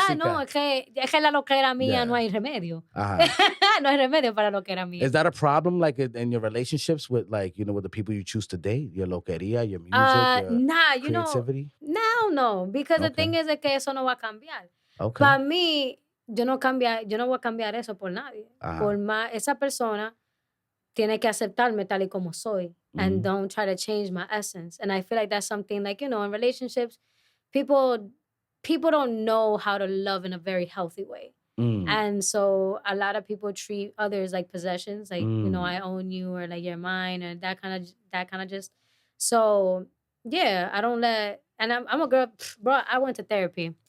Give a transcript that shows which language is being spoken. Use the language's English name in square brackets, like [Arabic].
[Spanish] No, es que la loquera mía no hay remedio. No hay remedio para la loquera mía. [English] Is that a problem, like, in your relationships with, like, with the people you choose to date? Your loquería, your music, your creativity? No. Because the thing is [Spanish] que eso no va a cambiar. [English] Okay. [Spanish] Para mí, yo no voy a cambiar eso por nadie. Por más, esa persona tiene que aceptarme tal y como soy [English] and don't try to change my essence. And I feel like that's something like, in relationships, people don't know how to love in a very healthy way. And so a lot of people treat others like possessions, like, I own you, or like you're mine, or that kind of just. So yeah, I don't let, and I'm a girl, bro, I went to therapy.